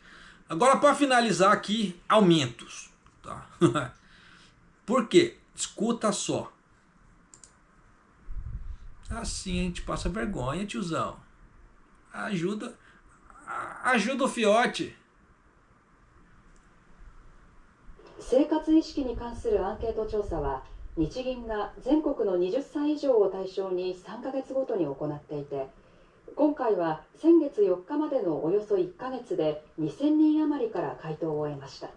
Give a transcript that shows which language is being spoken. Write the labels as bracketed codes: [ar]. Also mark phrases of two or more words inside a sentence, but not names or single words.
[pt] Agora, para finalizar aqui, aumentos, tá? Por quê? Escuta só. Assim a gente passa vergonha, tiozão. Ajuda o fiote. [ja] 生活意識に関するアンケート調査は、日銀が全国の20歳以上を対象に3ヶ月ごとに行っていて、今回は先月4日までのおよそ1ヶ月で2000人余りから回答を得ました。